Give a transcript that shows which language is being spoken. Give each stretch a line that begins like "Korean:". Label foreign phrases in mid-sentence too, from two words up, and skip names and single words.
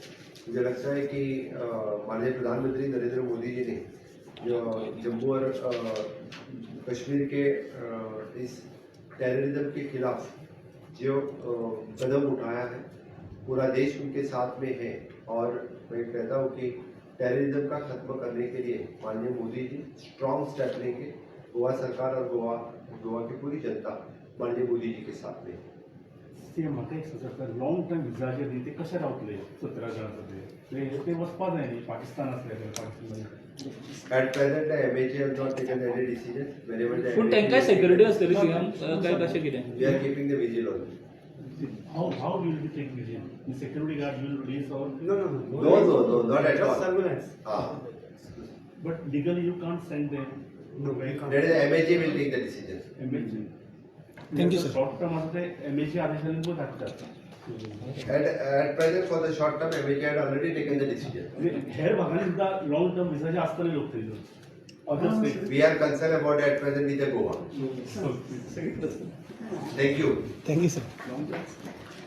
Hindi: मुझे लगता है कि माननीय प्रधानमंत्री नरेंद्र मोदी जी ने जो जम्मू और कश्मीर के इस टेररिज्म के खिलाफ जो कदम उठाया है, पूरा देश उनके साथ में है, और मैं कहता हूँ कि टेररिज्म का खत्म करने के लिए माननीय मोदी जी
English: strong step
Hindi: लेंगे। गोवा सरकार और गोवा की पूरी जनता माननीय मोदी जी के साथ में।
Konkani: ते म्हाका एक सुचता,
English: long term visa
Konkani: जे दी ते कशे रावतले 17 जाणांचे ते वचपा जाय न्ही, पाकिस्तान असले पाकिस्तान
English: At present, the MHA has not taken any decision. Whenever the
Konkani: पूण तांकां सिक्युरिटी आसतली सीएम काय कशें कितें?
English: we are keeping the vigil on. how will be taking vision? The security guard will release or No, not at all. Surveillance. but legally you can't send them. No, we can't. That is the MHA will take the decision. MHA. Thank you, sir. Short term
Konkani: असते MHA आदेश दिले तो धाडटात.
English: At present, for the short term, MHA had already taken the decision.
Konkani: हेर भागांनी सुद्धा
English: long term visa
Konkani: जे असतले लोक थंय.
English: Other states. We are concerned about at present with the Goa. Thank you. Thank you, sir.